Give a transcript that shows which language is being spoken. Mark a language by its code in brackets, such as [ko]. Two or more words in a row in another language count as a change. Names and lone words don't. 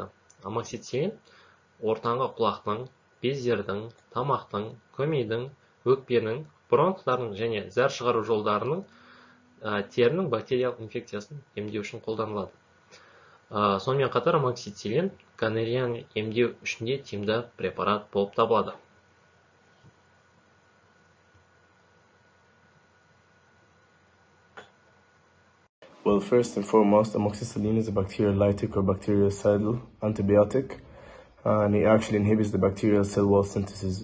[kk] Амоксициллин ортаңғы құлақтың, бездердің, тамақтың, көмейдің, өкпенің, бронхтардың және зәр шығару жолдарының терінің бактериялық инфекциясын емдеу үшін қолданылады. Сонымен қатар амоксициллин гонореяны емдеу үшін де тиімді препарат болып табылады. [en] Well, first and foremost, amoxicillin is a bacteriolytic or bactericidal antibiotic, and it actually inhibits the bacterial cell wall synthesis.